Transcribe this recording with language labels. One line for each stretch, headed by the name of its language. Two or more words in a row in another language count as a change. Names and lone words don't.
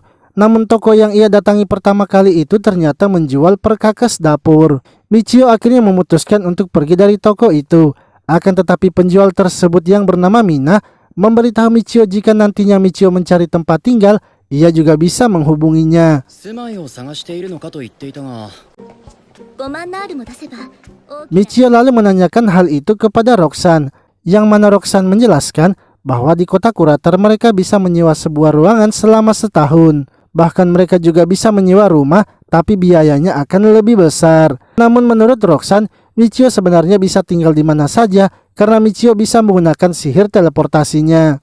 Indonesian: Namun toko yang ia datangi pertama kali itu ternyata menjual perkakas dapur. Michio akhirnya memutuskan untuk pergi dari toko itu. Akan tetapi penjual tersebut yang bernama Mina memberitahu Michio jika nantinya Michio mencari tempat tinggal, ia juga bisa menghubunginya.
Japanese: 住まいを探しているのかと言っていたが。 5万ナールも出せば大きな
Indonesian: Michio lalu menanyakan hal itu kepada Roxanne, yang mana Roxanne menjelaskan bahwa di kota Kuratar mereka bisa menyewa sebuah ruangan selama setahun. Bahkan mereka juga bisa menyewa rumah, tapi biayanya akan lebih besar. Namun menurut Roxanne, Michio sebenarnya bisa tinggal di mana saja karena Michio bisa menggunakan sihir teleportasinya.